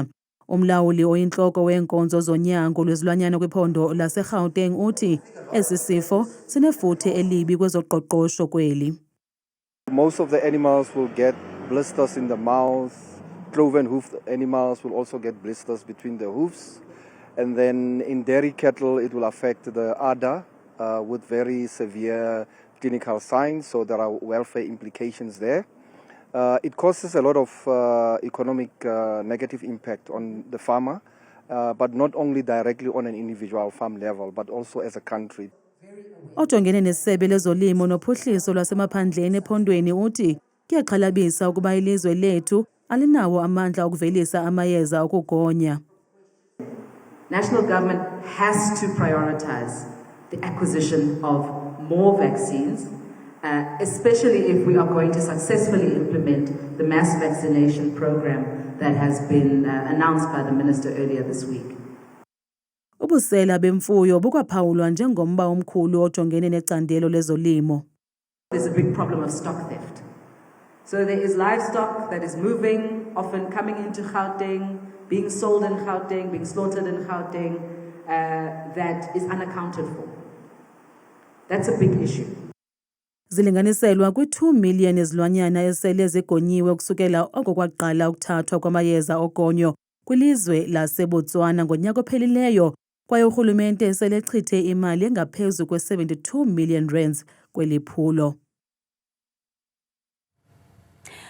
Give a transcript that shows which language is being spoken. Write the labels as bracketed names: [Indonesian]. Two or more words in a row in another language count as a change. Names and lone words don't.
[Xhosa] Umlawuli oyintloko weenkonzo zonyango lwezilwanyana kwiphondo laseGauteng uthi esi sifo sinefuthe elibi kwezoqoqosho kweli. [English] Most of the animals will get blisters in the mouth. Cloven hoofed animals will also get blisters between the hoofs. And then in dairy cattle, it will affect the udder with very severe clinical signs. So there are welfare implications there. It causes a lot of economic negative impact on the farmer, but not only directly on an individual farm level, but also as a country. [Xhosa] Ojongene nesebe lezolimo nophuhliso lwasemaphandleni ephondweni uthi kuyaxhalabisa ukuba ilizwe lethu alinawo amandla okuvelisa amayeza okugonya. [English] National government has to prioritize the acquisition of more vaccines, especially if we are going to successfully implement the mass vaccination program that has been announced by the minister earlier this week. [Xhosa] Ubusela bemfuyo bukwaphawulwa njengomba omkhulu ojongene necandelo lezolimo. [English] There's a big problem of stock theft. So there is livestock that is moving, often coming into Gauteng, being sold in Gauteng, being slaughtered in Gauteng, that is unaccounted for. That's a big issue. [Xhosa] Zilinganiselwa kwi-2 million izilwanyana esele zigonyiwe ukusukela oko kwaqala ukuthathwa kwamayeza ogonyo kwilizwe laseBotswana ngonyaka ophelileyo, kwaye urhulumente selechithe imali engaphezu kwe-72 million rands kweli phulo.